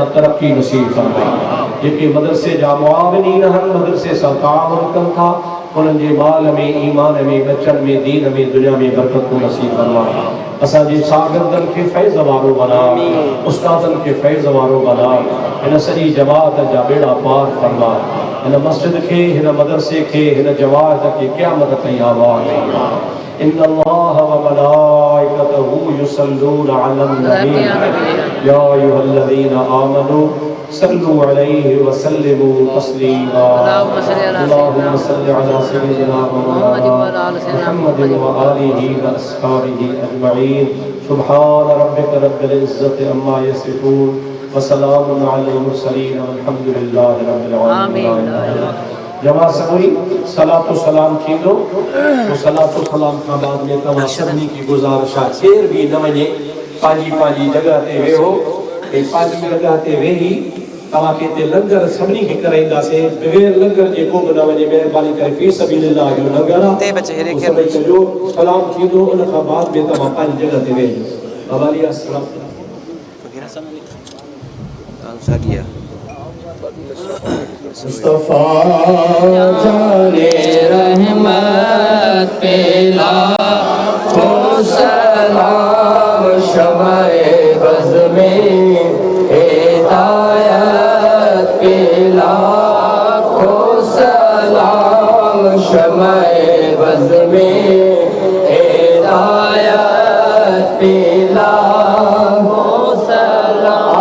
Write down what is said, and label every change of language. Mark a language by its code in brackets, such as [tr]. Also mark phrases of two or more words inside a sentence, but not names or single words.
[sd] तरक़ी नसीब फरमा जेके मदरसे जा मुआविनीन आहिनि मदरसे सां ताउन कनि था उन्हनि जे माल में ईमान में बचनि में दीन में दुनिया में बरकतूं नसीब फरमा असांजे शागिर्दनि खे फैज़ वारो बना उस्तादनि खे फैज़ वारो बना हिन सॼी जमात जा बेड़ा पार फरमा हिन मस्जिद खे हिन मदरसे खे हिन जमात खे क़यामत ताईं आबाद फरमा [ar] إن الله وملائكته يصلون على النبي يا أيها الذين آمنوا صلوا عليه وسلموا تسليما اللهم صل على سيدنا محمد وآله وأصحابه أجمعين سبحان ربك رب العزة عما يصفون وسلام على المرسلين والحمد لله رب العالمين [sd] जमा सभी सलातो सलाम थींदो तो सलातो सलाम का बाद में तव्हां सभिनी की गुज़ारिश आहे केर भी न वञे पंहिंजी पंहिंजी जगह ते वेहो ऐं पंहिंजी जगह ते वेही तव्हांखे हिते लंगर सभिनी खे कराईंदासीं बग़ैर लंगर जे को बि न वञे महिरबानी करे [ar] في سبيل الله [sd] जो लंगर आहे सभई जो सलाम थींदो उन खां बाद में तव्हां पंहिंजी जगह ते वेहिजो बाबा अली अस्सलाम [ur] مصطفیٰ جانِ رحمت پہ لاکھوں سلام شمع بزم میں ہدایت پہ لاکھوں سلام شمع بزم میں ہدایت پہ لاکھوں سلام